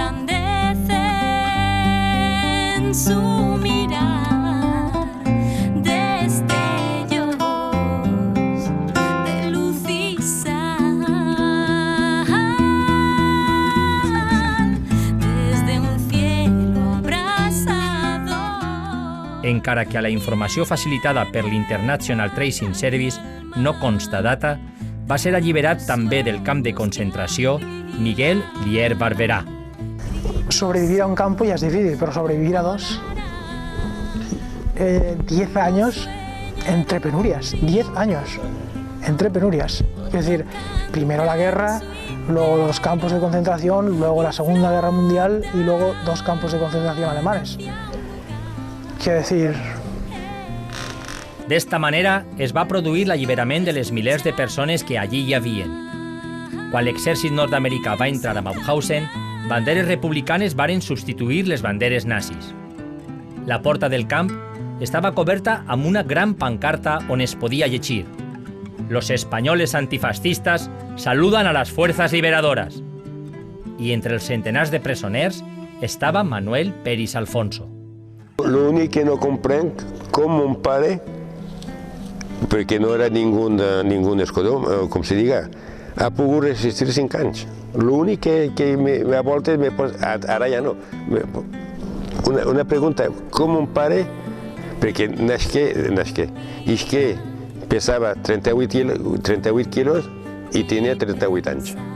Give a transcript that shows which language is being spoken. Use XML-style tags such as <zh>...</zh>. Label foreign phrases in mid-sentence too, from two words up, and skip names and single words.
<ca>Encara que a la informació facilitada per l'International Tracing Service no consta data, va ser alliberat també del camp de concentració Miguel Lier Barberá.</ca> <es>Sobrevivir a un campo ya es difícil, pero sobrevivir a 2, 10 años entre penurias, 10 años entre penurias. Es decir, primero la guerra, luego los campos de concentración, luego la Segunda Guerra Mundial y luego 2 campos de concentración alemanes. Quiero decir...</es> <ca>D'esta manera es va produir l'alliberament de les milers de persones que allí hi havien. Quan l'exèrcit nord-americà va entrar a Mauthausen, banderes republicanes varen substituir les banderes nazis. La porta del camp estava coberta amb una gran pancarta on es podia llegir:</ca> <es>«Los españoles antifascistas saludan a las fuerzas liberadoras».</es> <ca>I entre els centenars de presoners estava Manuel Peris Alfonso. L'únic que no comprenc com mon pare, perquè no era ningú escudó, com se diga, ha pogut resistir 5 anys. L'únic que a voltes me posa, ara ja no, una pregunta, com mon pare, perquè nasqué, i és que pesava 38 quilos i tenia 38 anys.</ca>